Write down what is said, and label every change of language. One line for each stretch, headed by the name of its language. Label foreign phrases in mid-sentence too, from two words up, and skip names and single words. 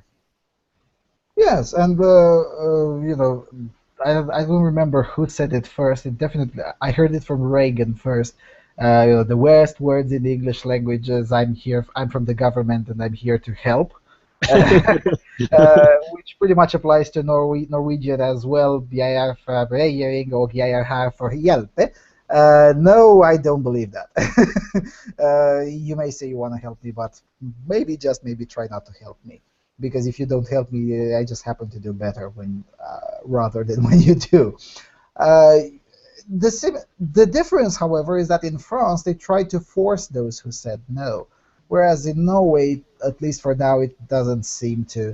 English: Yes, and I don't remember who said it first. It definitely I heard it from Reagan first. The worst words in the English language is "I'm here. I'm from the government, and I'm here to help," which pretty much applies to Norwegian as well.
Norwegian: Jeg er fra regjering og jeg er her for å hjelpe.
English: No, I don't believe that. You may say you want to help me, but maybe just maybe try not to help me, because if you don't help me, I just happen to do better when rather than when you do. Uh, the difference, however, is that in France they tried to force those who said no, whereas in Norway, at least for now, it doesn't seem to.